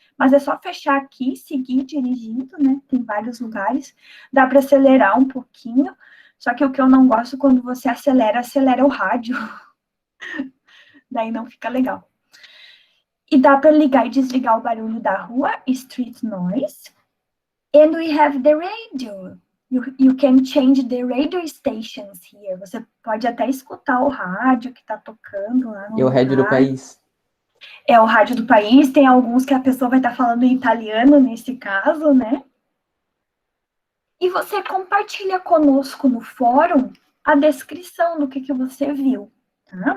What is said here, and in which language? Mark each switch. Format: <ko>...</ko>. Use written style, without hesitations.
<pt>Mas é só fechar aqui, seguir dirigindo, né? Tem vários lugares. Dá para acelerar um pouquinho. Só que o que eu não gosto quando você acelera o rádio. Daí não fica legal. E dá para ligar e desligar o barulho da rua,</pt> <en>street noise. And we have the radio. You can change the radio stations here.</en> <pt>Você pode até escutar o rádio que está tocando lá no E o rádio do país. É o rádio do país, tem alguns que a pessoa vai estar falando em italiano nesse caso, né? E você compartilha conosco no fórum a descrição do que você viu, tá?</pt>